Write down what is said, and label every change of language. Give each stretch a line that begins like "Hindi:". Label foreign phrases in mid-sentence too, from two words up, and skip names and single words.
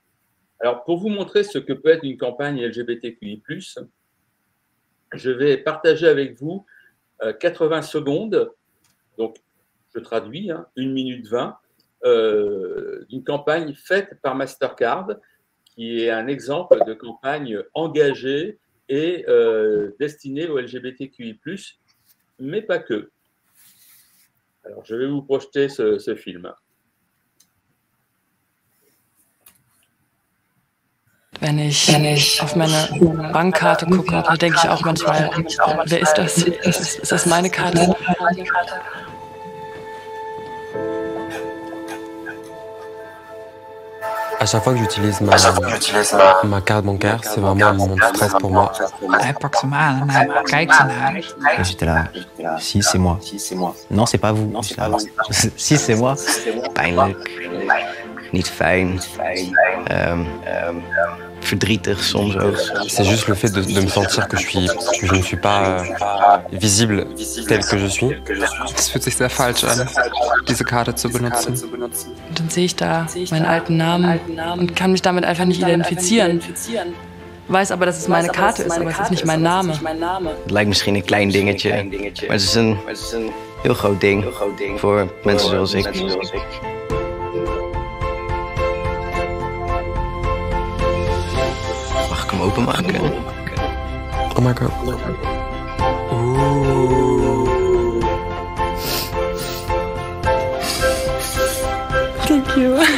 French: Alors, pour vous montrer ce que peut être une campagne LGBTQI+, je vais partager avec vous 80 secondes, donc je traduis, 1 minute 20, d'une campagne faite par Mastercard, qui est un exemple de campagne engagée et destinée aux LGBTQI+, mais pas que. Alors, je vais vous projeter ce film.
German: Wenn ich auf meine Bankkarte gucke, da denke ich auch manchmal, wer ist das? Ist das meine Karte?
French: À chaque fois que j'utilise ma carte bancaire, c'est vraiment un moment de stress pour moi.
Dutch: Hij pakt hem aan en hij kijkt ernaar.
French: Et j'étais là, si c'est moi. Non, c'est pas vous. Si c'est moi.
Dutch: Pijnlijk, niet fijn, verdrietig soms ook.
French: C'est juste le fait de me sentir que je ne suis pas visible tel que je suis.
German: Es fühlt sich sehr falsch an, diese Karte zu benutzen. Und dann sehe ich da meinen alten Namen und kann mich damit einfach nicht identifizieren. Weiß aber, dass es meine Karte ist, aber es ist nicht mein Name.
Dutch: Het lijkt misschien een klein dingetje, maar het is een heel groot ding voor mensen zoals ik. Mag ik hem openmaken?
English: Oh my god. Thank you.